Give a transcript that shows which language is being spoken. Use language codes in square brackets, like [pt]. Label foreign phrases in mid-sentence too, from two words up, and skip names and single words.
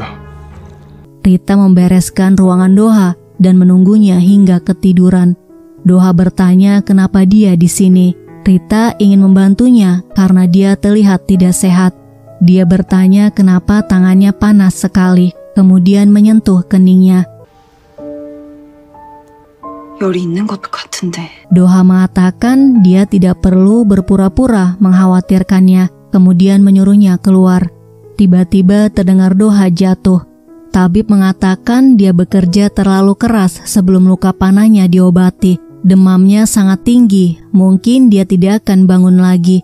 [id] Rita membereskan ruangan Doha dan menunggunya hingga ketiduran. Doha bertanya kenapa dia di sini. Rita ingin membantunya karena dia terlihat tidak sehat. Dia bertanya kenapa tangannya panas sekali, kemudian menyentuh keningnya. [ko] 열이 있는 것 같은데. [id] Doha mengatakan dia tidak perlu berpura-pura mengkhawatirkannya, kemudian menyuruhnya keluar. Tiba-tiba terdengar Doha jatuh. Tabib mengatakan dia bekerja terlalu keras sebelum luka panahnya diobati. Demamnya sangat tinggi, mungkin dia tidak akan bangun lagi.